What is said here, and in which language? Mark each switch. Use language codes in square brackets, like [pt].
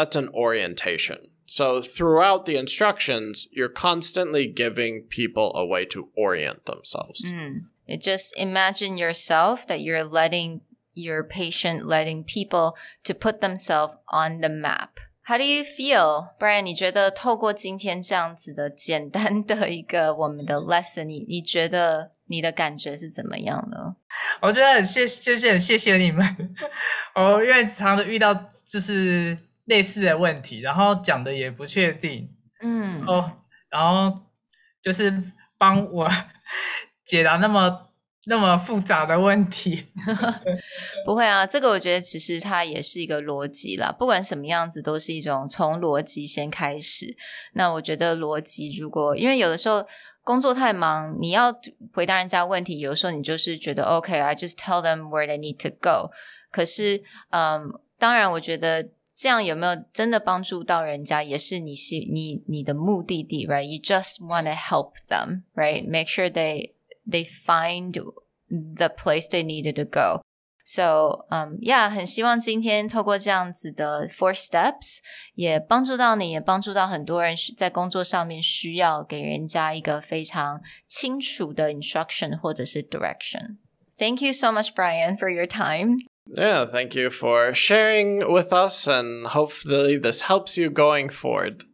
[en] That's an orientation. So throughout the instructions, you're constantly giving people a way to orient themselves. Just imagine yourself that you're letting your patient, letting people to put themselves on the map. How do you feel? [zh] Brian, 你觉得透过今天这样子的简单的一个我们的 lesson, 你觉得你的感觉是怎么样呢？我觉得很谢谢你们因为常常遇到就是类似的问题，然后讲的也不确定，然后就是帮我解答那么复杂的问题。不会啊，这个我觉得其实它也是一个逻辑啦，不管什么样子都是一种从逻辑先开始。那我觉得逻辑因为有的时候工作太忙，你要回答人家问题，有的时候你就是觉得 OK, [en] I just tell them where they need to go. [zh] 可是当然我觉得这样有没有真的帮助到人家，也是你的目的地 right? [en] You just want to help them, right? Make sure they find the place they needed to go. [zh] So, yeah, 很希望今天透过这样子的 4 steps 也帮助到你，也帮助到很多人在工作上面需要给人家一个非常清楚的 instruction 或者是 direction. [en] Thank you so much, Brian, for your time. Yeah, thank you for sharing with us, and hopefully this helps you going forward.